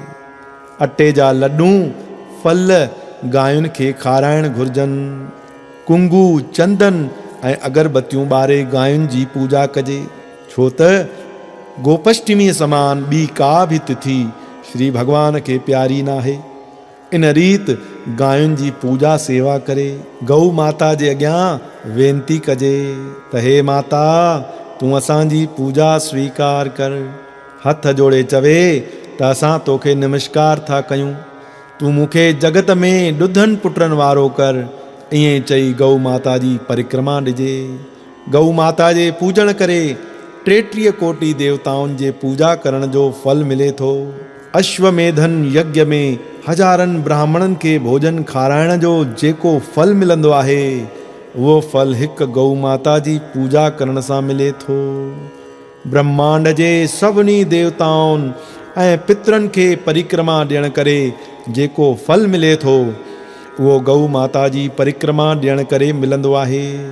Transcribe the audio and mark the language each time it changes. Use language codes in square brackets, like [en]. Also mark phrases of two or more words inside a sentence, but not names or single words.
[sd] अटे जा लॾूं फल गांयुनि खे खाराइण घुर्जनि। कुंगू चंदन ऐं अगरबत्तियूं ॿारे गांयुनि जी पूजा कजे, छो त गोपष्टमीअ समान ॿी का बि तिथि श्री भगवान खे प्यारी नाहे। इन रीत गांयुनि जी पूजा सेवा करे गऊ माता जे अॻियां वेनती कजे त हे माता तूं असांजी पूजा स्वीकार कर। हथ जोड़े चवे त असां तोखे नमस्कार था कयूं, तूं मूंखे जगत में ॾुधनि पुटनि वारो कर। ईअं चई गऊ माता जी परिक्रमा ॾिजे। गऊ माता जे पूजन करे 33 कोटि देवताउनि जे पूजा करण जो फल मिले थो। अश्वमेधन यज्ञ में हज़ारनि ब्राह्मणनि खे भोजन खाराइण जो जेको फल मिलंदो आहे उहो फल हिकु गऊ माता जी पूजा करण सां मिले थो। ब्रह्मांड जे सभिनी देवताउनि ऐं पितरनि खे परिक्रमा ॾियण करे जेको फल मिले थो उहो गऊ माता जी परिक्रमा ॾियण करे मिलंदो आहे।